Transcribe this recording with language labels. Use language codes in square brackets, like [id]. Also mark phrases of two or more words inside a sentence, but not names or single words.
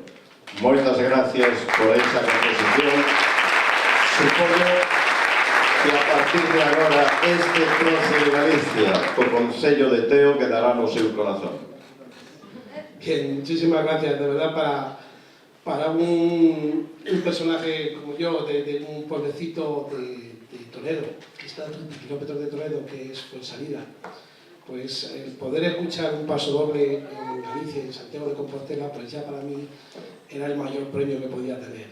[gl] Moitas gracias por esa composición. Supoño que a partir de agora este trozo de Galicia, o Concello de Teo, quedará no seu corazón. [es] Bien, muchísimas gracias, de verdad, para un personaje como yo, de un pueblecito de Toledo, que está a 30 kilómetros de Toledo, que es Fuensalida, pues el poder escuchar un paso doble en Galicia, en Santiago de Compostela, pues ya para mí era el mayor premio que podía tener.